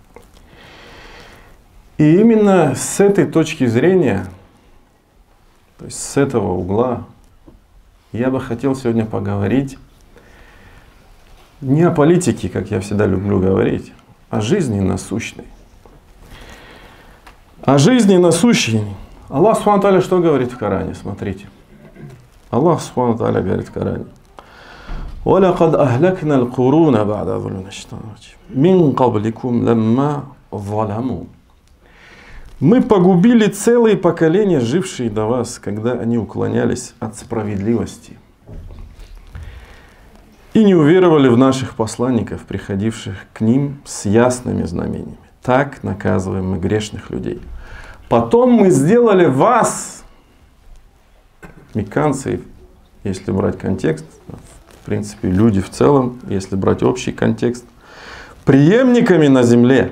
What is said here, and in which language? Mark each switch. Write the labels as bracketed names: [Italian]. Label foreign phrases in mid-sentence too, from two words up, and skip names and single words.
[Russian] И именно с этой точки зрения, то есть с этого угла, я бы хотел сегодня поговорить не о политике, как я всегда люблю говорить, а о жизни насущной. О жизни насущной. [Arabic] الله سبحانه وتعالى [Russian] что говорит в Коране? Смотрите. [Arabic] الله سبحانه وتعالى [Russian] говорит в Коране: [Arabic] وَلَقَدْ أَهْلَكْنَا الْقُرُونَ بَعْدَ مِنْ قَبْلِكُمْ لَمَّا ظَلَمُوا. [Russian] Мы погубили целые поколения, жившие до вас, когда они уклонялись от справедливости и не уверовали в наших посланников, приходивших к ним с ясными знамениями. Так наказываем мы грешных людей. Потом мы сделали вас, мекканцы, если брать контекст, в принципе, люди в целом, если брать общий контекст, преемниками на земле.